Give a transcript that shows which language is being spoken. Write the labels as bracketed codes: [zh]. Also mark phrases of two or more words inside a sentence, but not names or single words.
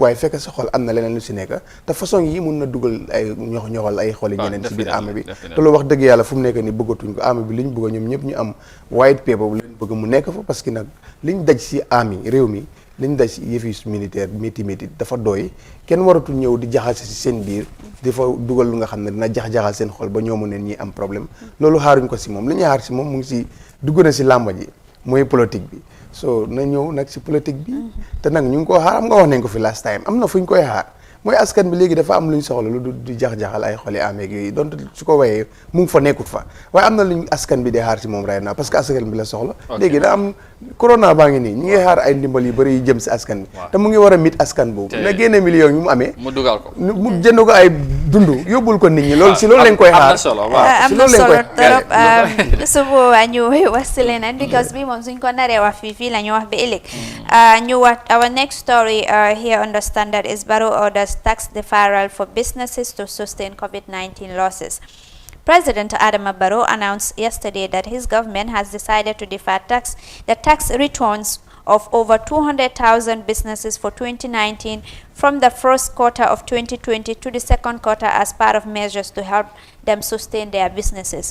[wo] waaye fekk sa xol am na leneen lu si nekk te façon yi mun na dugal ay ñoxal ay xoli ñeneen si biir armée bi te loolu wax dëgg yàlla fu mu nekk ni bëggatuñ ko armée bi li ñu bëgg ñoom ñëpp ñu am [en] white paper [wo] bu leen bëgg mu nekk fa parce que nag liñ daj si armée réew mi liñ daj si yëfi militaire métti dafa doy kenn waratul ñëw di jaxase si seen biir di fa dugal lu nga xam ne dina jaxal seen xol ba ñoomu neen ñi am problème loolu xaaruñ ko si moom li ñuy xaar si moom mu ngi si dugg na si làmba ji mooy politique bi so na ñëw nag si politique bi te nag ñu ngi ko xaar am nga wax nañ ko fi [en] last time [wo] am na fu ñu koy xaar mooy askan bi léegi dafa am luñ soxla lu di jax-jaxal ay xoli ameeg yooyu donte su ko wayee mu ngi fa nekkut fa waaye am na luñ askan bi di xaar si moom [en] right now [fr] parce que [wo] askan bi la soxla léegi da am corona baa ngi nii ñi ngi xaar ay ndimbal yu bëri yu jëm si askan bi te mu ngi war a mit askan boobu na génne millions yu mu amee mu dugal ko mu jënd ko ay dund yóbbul ko nit ñi loolu si loolu lañ koy xaar am na solo trop su boobaa ñu wax si leneen because bi moom suñ ko naree wax fii la ñu wax ba ëllëg ñu wax [en] our next story here on the Standard is Barrow orders tax deferral for businesses to sustain COVID-19 losses. President Adama Barrow announced yesterday that his government has decided to defer the tax returns of over 200,000 businesses for 2019 from the first quarter of 2020 to the second quarter as part of measures to help them sustain their businesses.